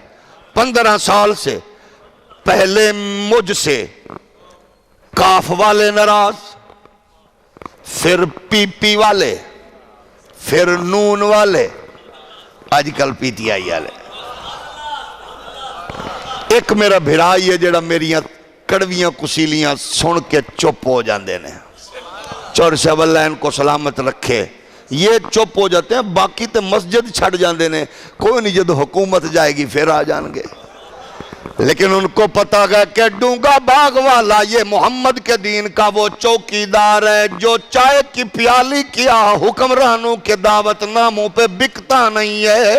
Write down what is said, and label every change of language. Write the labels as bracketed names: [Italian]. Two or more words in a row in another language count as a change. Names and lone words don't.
[Urdu] 15 سال سے پہلے مجھ سے کاف والے ناراض، پھر پی پی والے، پھر نون والے، آج کل پی ٹی آئی والے۔ [Punjabi] ایک میرا بھرائی ہے جڑا میریاں کڑویاں کسیلیاں سن کے چپ ہو جاندے نے، [Urdu] چور صاحب اللہ ان کو سلامت رکھے، یہ چپ ہو جاتے ہیں، [Punjabi] باقی تے مسجد چھڑ جاندے نے، کوئی نہیں جد حکومت جائے گی پھر آ جان گے، [Urdu] لیکن ان کو پتا گیا کہ ڈونگا باغ والا یہ محمد کے دین کا وہ چوکیدار ہے جو چائے کی پیالی کیا حکمرانوں کے دعوت ناموں پہ بکتا نہیں ہے۔